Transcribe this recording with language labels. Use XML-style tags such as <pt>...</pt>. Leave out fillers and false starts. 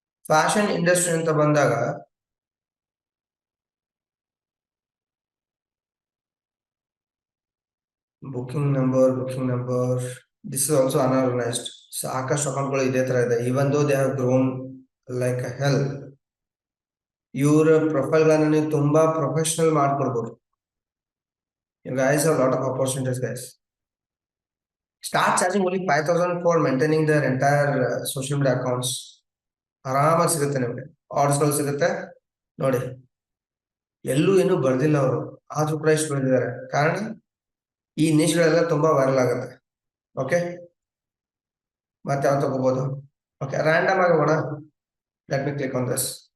<kn>Fashion industry ಅಂತ ಬಂದಾಗ booking number</kn> <en>This is also unorganised.</en> <kn>ಸಾಕಷ್ಟು ಅಕೌಂಟ್ಗಳು ಇದೇ ತರ ಇದೆ.</kn> <en>Even though they have grown like hell.</en> <kn>ಇವರ ಪ್ರೊಫೈಲ್ ಗಳನ್ನ ನೀವು ತುಂಬಾ professional ಮಾಡ್ಕೊಡ್ಬೋದು.</kn> <en>You guys have a lot of opportunities, guys. Start charging only 5,000 for maintaining their entire social media accounts.</en> <kn>ಆರಾಮಾಗಿ ಸಿಗುತ್ತೆ ನಿಮ್ಗೆ, ಆರ್ಡರ್ಸ್ ಗಳು ಸಿಗುತ್ತೆ. ನೋಡಿ, ಎಲ್ಲೂ ಏನು ಬರ್ದಿಲ್ಲ ಅವರು, ಆದ್ರೂ ಕೂಡ ಇಷ್ಟು ಬೆಳೆದಿದ್ದಾರೆ. ಕಾರಣ ಈ ನಿಶ್ಗಳೆಲ್ಲ ತುಂಬಾ ವೈರಲ್ ಆಗುತ್ತೆ. ಓಕೆ, ಮತ್ತೆ ಯಾವ ತಗೋಬಹುದು? ಓಕೆ, ರ್ಯಾಂಡಮ್ ಆಗಿ ಹೋಗೋಣ.</kn> <en>Let me click on this.</en>